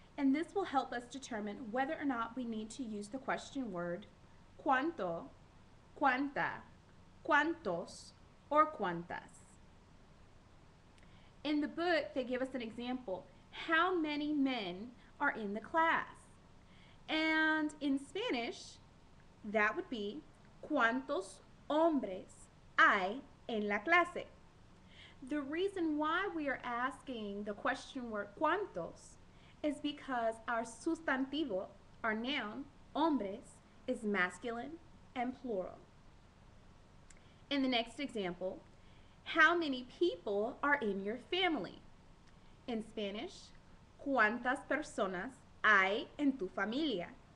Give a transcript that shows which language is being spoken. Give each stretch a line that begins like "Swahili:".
English: And this will help us determine whether or not we need to use the question word cuánto, cuánta, cuántos, or cuántas. In the book, they give us an example. How many men are in the class? And in Spanish, that would be
Spanish: ¿cuántos hombres hay en la clase?
English: The reason why we are asking the question word ¿cuántos? Is because our sustantivo, our noun, hombres, is masculine and plural. In the next example, how many people are in your family? In Spanish,
Spanish: ¿cuántas personas hay en tu familia?